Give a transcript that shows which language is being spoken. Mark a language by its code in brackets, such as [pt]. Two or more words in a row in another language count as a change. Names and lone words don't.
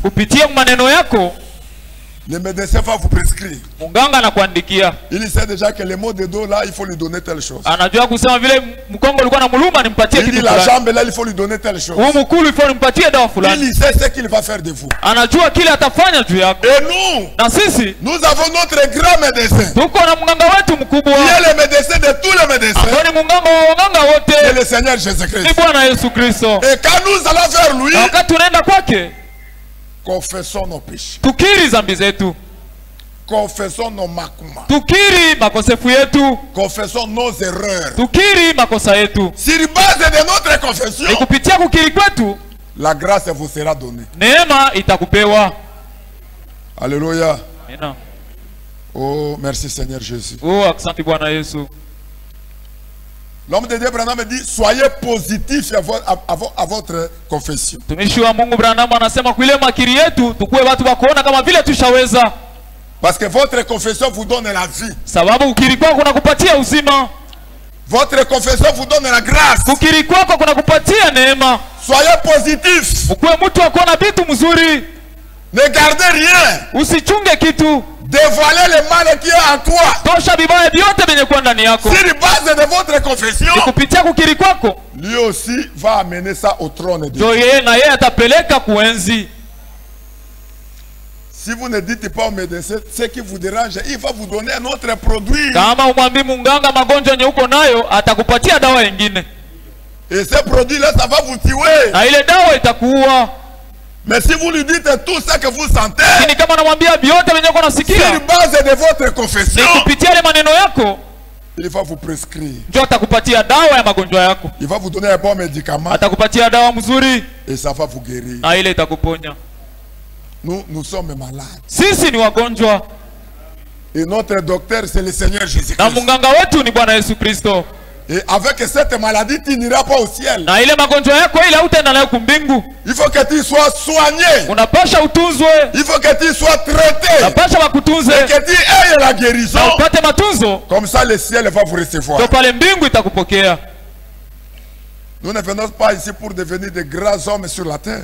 [sw] Kupitia maneno yako, [fr] le médecin va vous prescrire. [sw] munganga anakuandikia. [fr] Il sait déjà que le mot de dos là, il faut lui donner telle chose. [sw] Anajua kusema vile mkongo ulikuwa na muluma nimpatie [fr] Il dit [sw] kitu [fr] la [sw] fulani. [fr] jambe là, il faut lui donner telle chose. [sw] Huu mkulu ifo nimpatie dawa fulani. [fr] Il sait ce qu'il va faire de vous. [sw] Anajua kile atafanya juu yako. [fr] Et nous, [sw] Na sisi [fr] nous avons notre grand médecin. [sw] tuko na mganga wetu mkubwa. [fr] Il est le médecin de tous les médecins. [sw] Ambao ni mganga wa waganga [fr] C'est [sw] wote. [fr] le Seigneur [sw] Ni [fr] Jésus-Christ. [sw] Bwana Yesu Kristo. [fr] Et quand nous allons vers lui, [sw] Na wakati tunaenda kwake, [fr] confessons nos péchés. [sw] tukiri dhambi zetu. [fr] Confessons nos manquements. [sw] Tukiri makosefu yetu. [fr] Confessons nos erreurs. [sw] Tukiri makosa yetu. [fr] Sur base de notre confession, [sw] Ni kupitia kukiri kwetu, [fr] la grâce vous sera donnée. [sw] neema itakupewa. Alléluia. Amen. [fr] Oh, merci Seigneur Jésus. [sw] Oh, asante Bwana Yesu. [fr] L'homme de Dieu Branham dit, soyez positif à votre confession. [sw] Tumishi wa Mungu Branham anasema kwa ile makiri yetu tukue watu wa kuona kama vile tushaweza. [fr] Parce que votre confession vous donne la vie. [sw] Sababu ukiri kwako kunakupatia uzima. [fr] Votre confession vous donne la grâce. [sw] Ukiri kwako kunakupatia neema. [fr] Soyez positif. [sw] Ukue mtu wa kuona vitu mzuri. [fr] Ne gardez rien. [sw] Usichunge kitu. [fr] Dévoilez le mal qui est en toi. [sw] Tosha vibaya vyote vyenye kwa ndani yako. [fr] Sur base de votre confession, [sw] kupitia kukiri kwako, [fr] lui aussi va amener ça au trône de Dieu. [sw] Yeye na yeye atapeleka kuenzi. [fr] Si vous ne dites pas au médecin ce qui vous dérange, il va vous donner un autre produit. [sw] Kama umwambii munganga magonjwa yenye uko nayo, atakupatia dawa nyingine. [fr] Et ce produit là, ça va vous tuer. [sw] Na ile dawa itakuua. [fr] Mais si vous lui dites tout ça que vous sentez, [sw] ni kama namwambia vyote venye uko nasikia, [fr] sur base de votre confession, [sw] ni kupitia ile maneno yako, [fr] il va vous prescrire. [sw] Ndio atakupatia dawa ya magonjwa yako. [fr] Il va vous donner un bon médicament. [sw] Atakupatia dawa mzuri. [fr] Et ça va vous guérir. [sw] Na ile itakuponya. [fr] Nous sommes malades. [sw] Sisi ni wagonjwa. [fr] Et notre docteur c'est le Seigneur Jésus-Christ. [sw] Na munganga wetu ni Bwana Yesu Kristo. [fr] Et avec cette maladie, tu n'iras pas au ciel. [sw] Na ile magonjwa yako ile utaenda nayo kumbingu. [fr] Il faut que tu sois soigné. [sw] Unapasha utunzwe. [fr] Il faut que tu sois traité. [sw] Unapasha wakutunze. [fr] Et que tu aies la guérison. [sw] Na upate matunzo. [fr] Comme ça le ciel va vous recevoir. [sw] Ndio pale mbingu itakupokea. [fr] Nous ne venons pas ici pour devenir de grands hommes sur la terre.